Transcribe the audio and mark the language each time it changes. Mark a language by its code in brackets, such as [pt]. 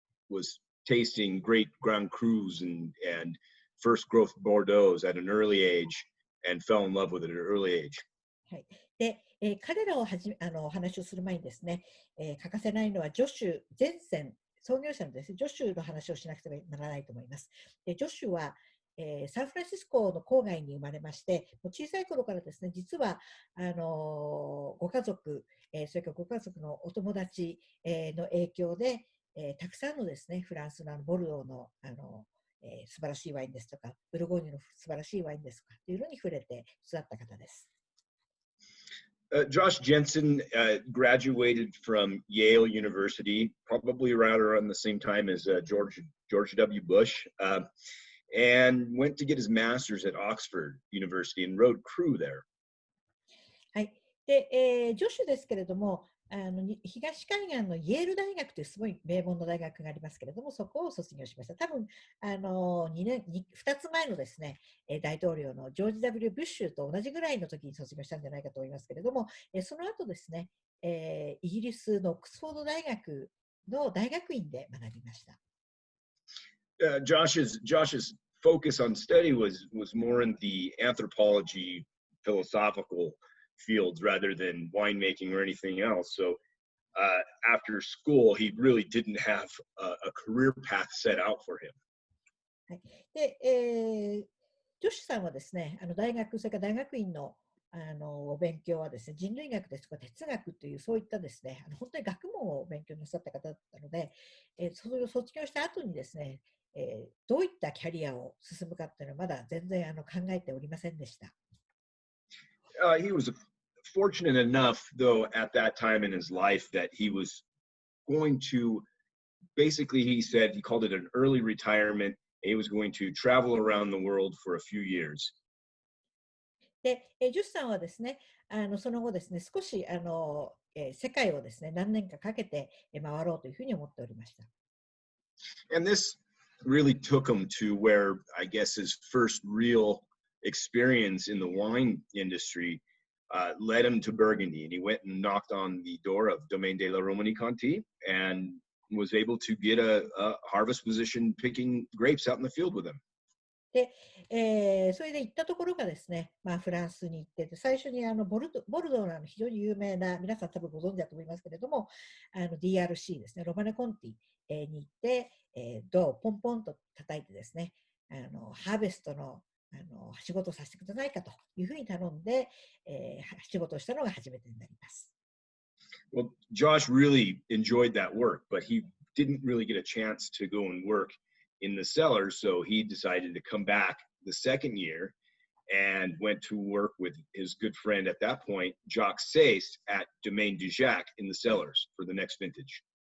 [en] Was tasting great Grand Crus and first growth Bordeaux at an early age, and fell in love with it at an early age. [ja] はい。で、彼らをお話をする前にですね、欠かせないのはジョシュ・ジェンセン、創業者のですね、ジョシュの話をしなくてはならないと思います。でジョシュは、サンフランシスコの郊外に生まれまして、小さい頃からですね、実はご家族、それからご家族のお友達、の影響で、たくさんのですね、フランスのボルドーの素晴らしいワインですとか、ブルゴーニュの素晴らしいワインですとかというのに触れて育った方です。 [en] Josh Jensen graduated from Yale University, probably right around the same time as George W. Bush, and went to get his master's at Oxford University and rode crew there. [ja] はい。で、ジョシュですけれども、東海岸のイェール大学というすごい名門の大学がありますけれども、そこを卒業しました。多分2つ前のですね、大統領のジョージ・ W. ブッシュと同じぐらいの時に卒業したんじゃないかと思いますけれども、その後ですね、イギリスのオックスフォード大学の大学院で学びました。 [en] Josh's focus on study was more in the anthropology, philosophical fields rather than winemaking or anything else. So after school, he really didn't have a career path set out for him. [ja] はい。で、ジョシュさんはですね、大学、それから大学院のお勉強はですね、人類学ですとか哲学というそういったですね、本当に学問を勉強なさった方だったので、それを卒業した後にですね、どういったキャリアを進むかっていうのはまだ全然考えておりませんでした。 [en] He was fortunate enough, though, at that time in his life that he was going to, basically, he said, he called it an early retirement. He was going to travel around the world for a few years. [ja] で、ジョシュさんはですね、その後ですね、少し世界をですね、何年かかけて回ろうというふうに思っておりました。 [en] And this really took him to where, I guess, his first real experience in the wine industry led him to Burgundy, and he went and knocked on the door of Domaine de la Romanée Conti and was able to get a harvest position picking grapes out in the field with him. [ja] で、それで行ったところがですね、フランスに行ってて、最初にボルドーの非常に有名な、皆さん多分ご存知だと思いますけれども、DRC ですね、ロマネコンティ、に行って、ドアをポンポンと叩いてですね、ハーベストの仕事をさせてくださいかというふうに頼んで、仕事をしたのが初めてになります。 [en] Well, Josh really enjoyed that work, but he didn't really get a chance to go and work in the cellars, so he decided to come back the second year and went to work with his good friend at that point, Jacques Sayce, at Domaine du Jacques in the cellars for the next vintage.